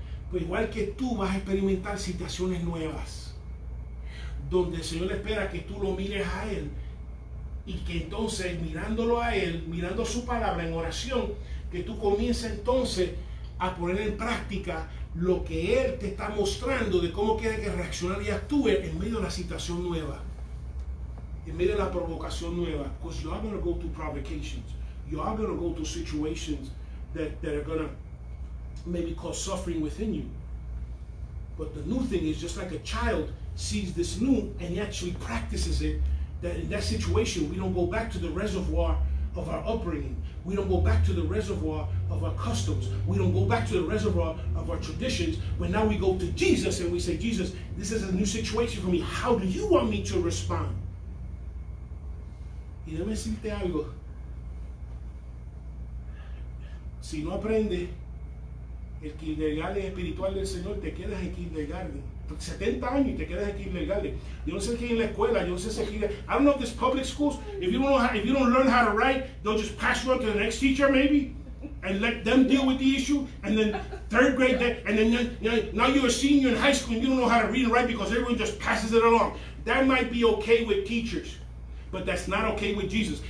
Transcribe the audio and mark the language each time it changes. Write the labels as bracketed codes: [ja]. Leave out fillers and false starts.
[es] Pues igual que tú vas a experimentar situaciones nuevas, donde el Señor espera que tú lo mires a Él, y que entonces mirándolo a Él, mirando su palabra en oración, que tú comiences entonces a poner en práctica lo que Él te está mostrando de cómo quiere que reaccione y actúe en medio de la situación nueva, en medio de la provocación nueva. [en] Because you are going to go through provocations. You are going to go through situations that are going to maybe cause suffering within you. But the new thing is, just like a child sees this new and he actually practices it, that in that situation we don't go back to the reservoir of our upbringing. We don't go back to the reservoir of our customs. We don't go back to the reservoir of our traditions. But now we go to Jesus and we say, Jesus, this is a new situation for me. How do you want me to respond? [es] Y déjame decirte algo. Si no aprendes el kindergarten espiritual del Señor, te quedas en kindergarten. 70 años y te quedas en kindergarten. Yo no sé qué en la escuela, yo no sé si aquí. [en] I don't know if this public schools, if you don't learn how to write, they'll just pass you on to the next teacher maybe, and let them deal with the issue. And then third grade, and then now you're a senior in high school and you don't know how to read and write because everyone just passes it along. That might be okay with teachers, but that's not okay with Jesus.